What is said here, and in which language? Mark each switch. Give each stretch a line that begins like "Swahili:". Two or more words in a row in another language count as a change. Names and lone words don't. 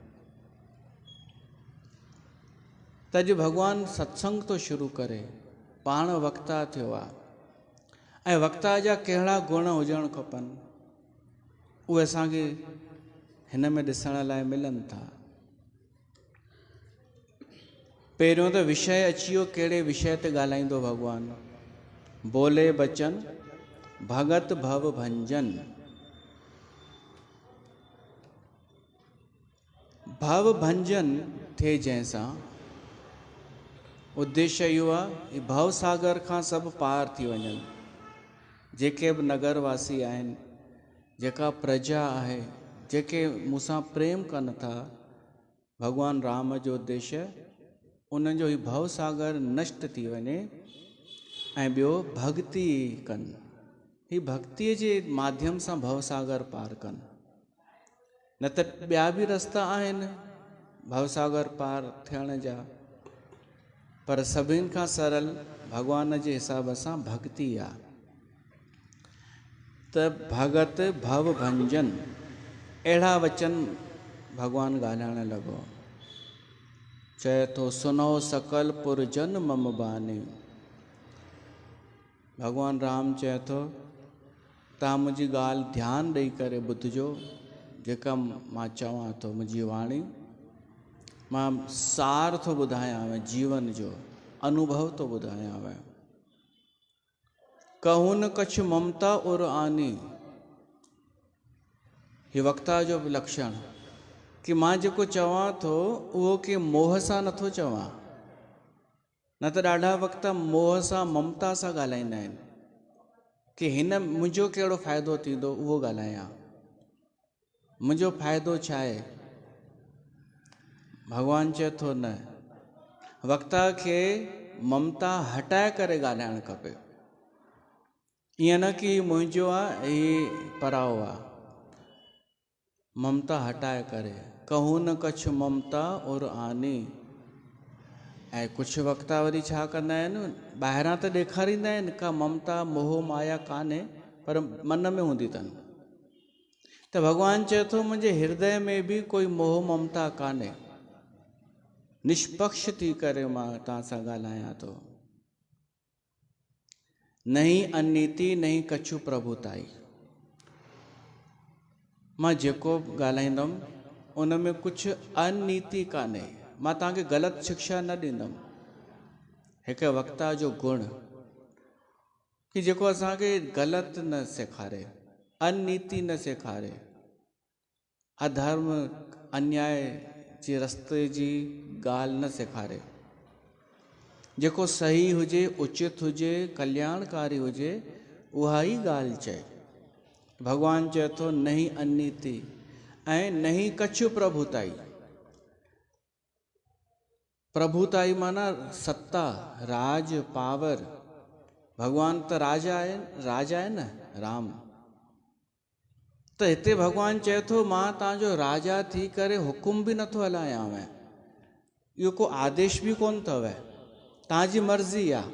Sindhi: त अॼु भॻवानु सत्संग थो शुरू करे, पाण वक्ता थियो आहे। ऐं वक्ता जा कहिड़ा गुण हुजणु खपनि, उहे असांखे हिन में ॾिसण लाइ मिलनि था। पहिरियों त विषय अची वियो, कहिड़े विषय ते ॻाल्हाईंदो भॻवानु?
Awadhi: बोले बचन भगत भव भंजन।
Sindhi: भव भंजन थिए जंहिंसां उद्देश्य इहो आहे भव सागर खां सभु पार थी वञनि। जेके बि नगरवासी आहिनि, जेका प्रजा आहे, जेके मूंसां प्रेम कनि था भॻवान राम जो उद्देश्य, उन्हनि जो ही भव सागर नष्ट थी वञे ऐं ॿियो भक्ति कनि। ही भक्तिअ जे माध्यम सां भव सागर पार कनि। न त ॿिया बि रस्ता आहिनि भव सागर पार थियण जा, पर सभिनि खां सरल भॻवान जे हिसाब सां भक्ति आहे। त
Awadhi: भगत भव भंजन
Sindhi: अहिड़ा वचन भॻवानु ॻाल्हाइण लॻो। चए थो
Awadhi: सुनो सकल पुरजन मम बानी।
Sindhi: भॻवानु राम चए थो तव्हां मुंहिंजी ॻाल्हि ध्यानु ॾेई करे ॿुधिजो। जेका मां चवां थो मुंहिंजी वाणी, मां सार थो ॿुधायांव, जीवन जो अनुभव थो ॿुधायांव।
Awadhi: कहूं न कछु ममता उर आनी।
Sindhi: हीउ वक्ता जो लक्षण कि मां जेको चवां थो उहो के मोह सां नथो चवां। न त ॾाढा वक्ता मोह सां, ममता सां ॻाल्हाईंदा आहिनि कि हिन मुंहिंजो कहिड़ो फ़ाइदो थींदो उहो ॻाल्हायां, मुंहिंजो फ़ाइदो छा आहे। भॻवानु चए थो न, वक्ता खे ममता हटाए करे ॻाल्हाइणु खपे। ईअं न कि मुंहिंजो आहे ही पराओ आहे, ममता हटाए करे।
Awadhi: कहूं न कछु ममता और आनी।
Sindhi: ऐं कुझु वक्ता वरी छा कंदा आहिनि, ॿाहिरां त ॾेखारींदा आहिनि का ममता मोह माया कान्हे, पर मन में हूंदी अथनि। त भॻवानु चए थो मुंहिंजे हृदय में बि कोई मोह ममता कान्हे। निष्पक्ष थी करे मां तव्हां सां ॻाल्हायां थो।
Awadhi: नहीं अनीति नहीं कछु प्रभुताई।
Sindhi: मां जेको ॻाल्हाईंदुमि उन में कुझु अनीति कान्हे। मां तव्हांखे ग़लति शिक्षा न ॾींदुमि। हिकु वक्ता जो गुण कि जेको असांखे ग़लति न सेखारे, अनीति न सेखारे, अधर्म अन्याय जे रस्ते जी ॻाल्हि न सेखारे। जेको सही हुजे, उचित हुजे, कल्याणकारी हुजे, उहा ई ॻाल्हि चए। भॻवानु चए थो
Awadhi: नहीं अनीति
Sindhi: ऐं
Awadhi: नहीं कछु प्रभुताई।
Sindhi: प्रभुताई माना सत्ता, राज, पावर। भॻवानु त राजा आहे न, राम। त हिते भॻवानु चए थो मां तव्हांजो राजा थी करे हुकुम बि नथो हलायांव। इहो को आदेश बि कोन अथव, तव्हांजी मर्ज़ी आहे।